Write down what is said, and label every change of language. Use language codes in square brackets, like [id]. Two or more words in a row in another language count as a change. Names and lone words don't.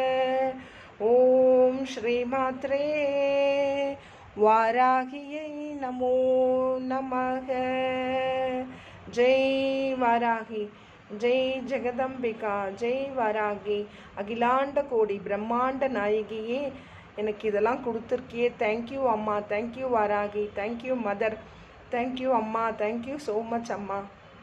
[sa] ॐ श्रीमात्रे वाराह्यै नमो नमः। जय वाराही, जय जगदंबिका, जय वारागी, अखिलांड कोடி [ta] பிரம்மாண்ட நாயகியே எனக்கு இதெல்லாம் கொடுத்துருக்கியே. [en] thank you Amma, thank you Varahi, thank you mother, thank you Amma, thank you so much Amma.